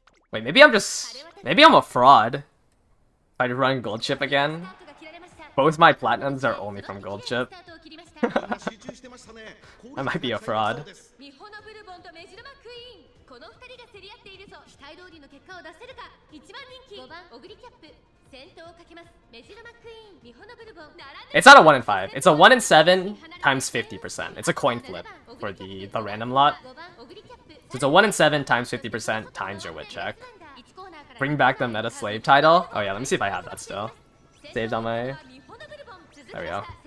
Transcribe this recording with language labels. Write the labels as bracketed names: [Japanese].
[English] Wait, maybe I'm a fraud. If I run Gold Chip again. Both my platinums are only from gold chip. [Japanese] みんな集中してましたね [English] I might be a fraud. [Japanese] ミホノブルボンとメジロマックイーンこの二人が競り合っているぞ期待通りの結果を出せるか一番人気5番オグリキャップ先頭をかけますメジロマックイーンミホノブルボン並んで [English] It's not a 1 in 5. It's a 1 in 7 times 50%. It's a coin flip for the random lot. [Japanese] 5番オグリキャップ [English] So it's a 1 in 7 times 50% times your wit check. Bring back the meta slave title. Oh yeah, let me see if I have that still. Saved on my... There we go.